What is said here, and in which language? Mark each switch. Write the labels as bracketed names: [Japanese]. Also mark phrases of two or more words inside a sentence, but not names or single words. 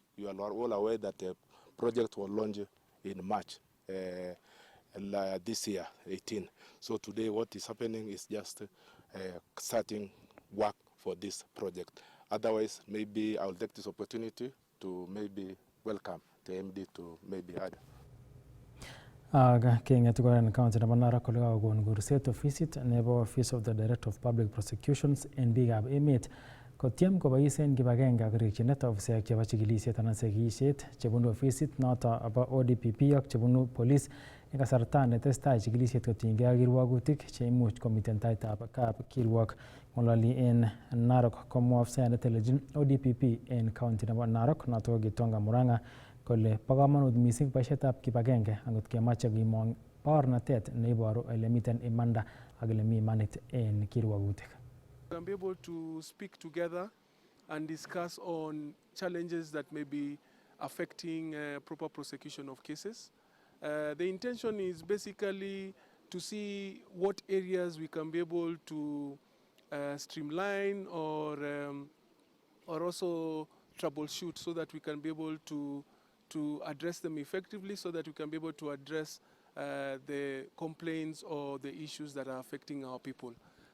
[English] You are all aware that the project was launched in March this year, 18. So today what is happening is just starting work for this project. Otherwise, maybe I will take this opportunity to maybe welcome the MD to maybe add. [Kipsigis] Keng'et koran county nebo Narok kole kakokon kurset ofisit nebo [English] Office of the Director of Public Prosecutions [Kipsigis] en biikab emet kotyem kobois en kibagenge ak rikyinet ofisek chebo chikilisiet anan sekisiet chebunu ofisit noto bo ODPP ak chebunu police en kasarta netestai chikilisiet kotinygei ak kirwogutik cheimuch komiten taitab kap kirwok. Ng'ololi en Narok komwa ofisayat netelelchin ODPP en county nebo Narok noto ko Gitonga Murang'a kole bo kamanut mising boisietab kibagenge angot kemoche kimong baornatet neiboru ele miten imanda ak ele mi imanit en kirwogutik. [English] We can be able to speak together and discuss on challenges that may be affecting proper prosecution of cases. The intention is basically to see what areas we can be able to streamline or also troubleshoot, so that we can be able to address them effectively, so that we can be able to address the complaints or the issues that are affecting our people.